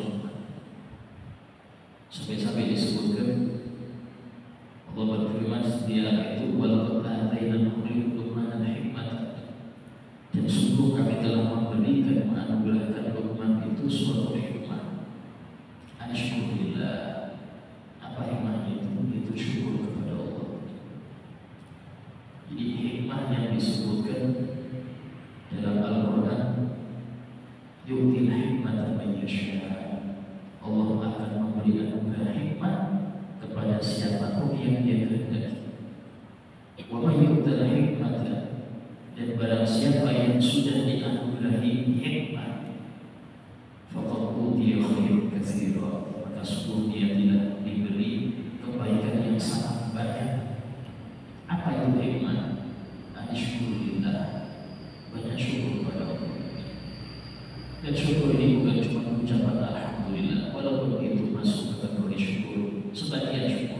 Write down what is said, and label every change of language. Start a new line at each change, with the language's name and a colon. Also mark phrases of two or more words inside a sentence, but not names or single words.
Indonesian: Sampai-sampai disebutkan Allah berfirman di ayat itu
Arabic: ولقد آتينا لقمان الحكمة,
Indonesian: dan sungguh kami telah memberikan menganugerahkan Luqman itu suatu hikmah. Alhamdulillah. Apa hikmahnya itu? Itu syukur kepada Allah. Jadi hikmah yang disebutkan dalam Al-Quran,
Arabic: يؤتي الحكمة من يشاء'.
Indonesian: Allah akan memberi anugerah hikmah kepada siapapun yang dia kehendaki.
Arabic: ومن يؤت الحكمة,
Indonesian: dan barang siapa yang sudah dianugerahi hikmah,
Arabic: فقد أوتي خيرا كثيرا,
Indonesian: maka sungguh dia telah diberi kebaikan yang sangat banyak. Apa itu hikmah? Alhamdulillah, banyak syukur kepada Allah. Dan syukur ini bukan cuma ucapan alhamdulillah, walaupun itu masuk kategori syukur, sebagian syukur.